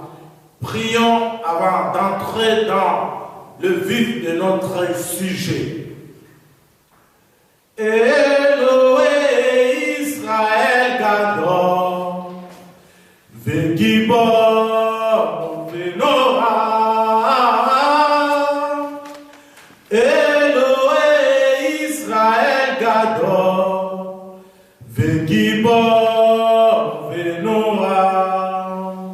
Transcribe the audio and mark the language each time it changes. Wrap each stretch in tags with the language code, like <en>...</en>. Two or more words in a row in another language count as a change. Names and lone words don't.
<fr>Prions avant d'entrer dans le vif de notre sujet.</fr> <he>אלוהי ישראל גדול, וגיבור ונורא, אלוהי ישראל גדול, וגיבור ונורא,</he>